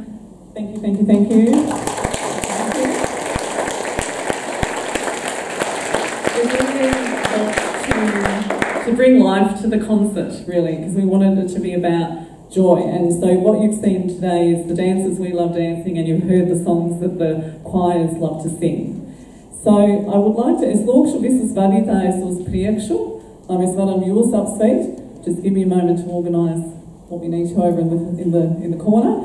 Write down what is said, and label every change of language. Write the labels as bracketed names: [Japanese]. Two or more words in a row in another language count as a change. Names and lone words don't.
[English] Thank you, thank you, thank you. To bring life to the concert, really, because we wanted it to be about joy. And so what you've seen today is the dancers we love dancing, and you've heard the songs that the choirs love to sing. So I would like to, [Latvian] es lūkšu visus vadītājus uz priekšu, lai mēs varam jūs apsveikt. [English] Just give me a moment to organise what we need to over in the corner.